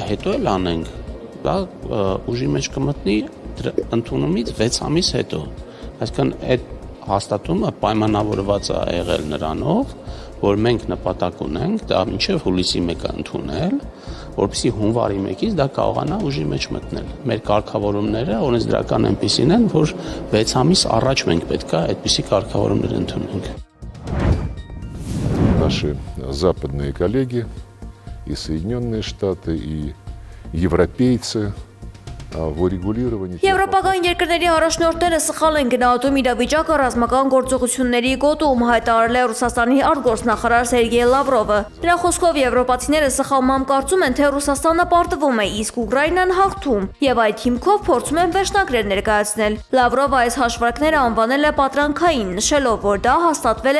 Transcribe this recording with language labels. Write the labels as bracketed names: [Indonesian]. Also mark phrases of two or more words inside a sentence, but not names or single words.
[Armenian] հետո էլ անենք, դա ուժի մեջ կմտնի ընդունումից 6 ամիս հետո։ Այսինքն այդ հաստատումը պայմանավորված է եղել նրանով, որ մենք նպատակ ունենք դա մինչև հուլիսի 1-ը ընդունել, որպեսզի հունվարի 1-ից դա կարողանա ուժի մեջ մտնել։ Մեր կարգավորումները օրենսդրական այնպիսին են, որ 6 ամիս առաջ մենք պետք է այդպիսի կարգավորումներ ընդունենք։ [Russian] Наши западные коллеги, и Соединенные Штаты, и европейцы в урегулировании... [Armenian] Եվրոպական երկրների առաջնորդները սխալ են գնահատում իրավիճակը ռազմական գործողությունների գոտում, հայտարարել է Ռուսաստանի արտգործնախարար Սերգեյ Լավրովը։ Նրա խոսքով եվրոպացիները սխալմամբ կարծում են, թե Ռուսաստանը պարտվում է, իսկ Ուկրաինան հաղթում, եւ այդ հիմքով փորձում են վերջնագրեր ներկայացնել։ Լավրովը այս հաշվարկները անվանել է պատրանքային, նշելով, որ դա հաստատվել է